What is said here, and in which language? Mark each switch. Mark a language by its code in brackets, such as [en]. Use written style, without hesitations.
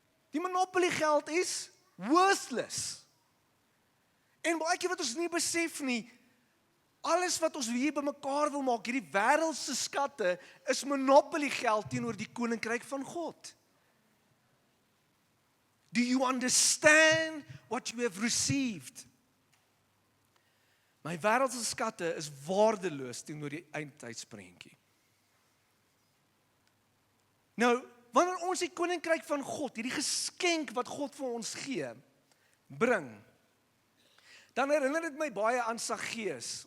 [af] Die Monopoly geld is worthless. En baie keer wat ons nie besef nie, alles wat ons hier bymekaar wil maak, hierdie wêreldse skatte, is Monopoly geld teenoor die koninkryk van God. [en] Do you understand what you have received? [af] My wêreldse skatte is waardeloos teenoor die eindtydsprentjie. Nou, wanneer ons die koninkryk van God, hierdie geskenk wat God vir ons gee, bring, dan herinner dit my baie aan Saggeus.